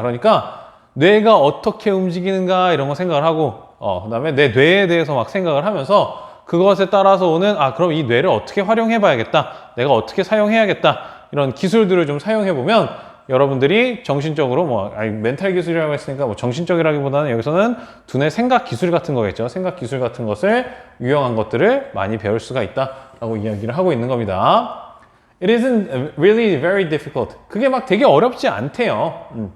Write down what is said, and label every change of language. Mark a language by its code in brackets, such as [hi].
[ko] 그러니까 뇌가 어떻게 움직이는가 이런 거 생각을 하고 그 다음에 내 뇌에 대해서 막 생각을 하면서 그것에 따라서 오는 그럼 이 뇌를 어떻게 활용해 봐야겠다 내가 어떻게 사용해야겠다 이런 기술들을 좀 사용해 보면 여러분들이 정신적으로 멘탈 기술이라고 했으니까 뭐 정신적이라기보다는 여기서는 두뇌 생각 기술 같은 거겠죠. 생각 기술 같은 것을 유용한 것들을 많이 배울 수가 있다 라고 이야기를 하고 있는 겁니다. [en] It isn't really very difficult. [ko] 그게 막 되게 어렵지 않대요.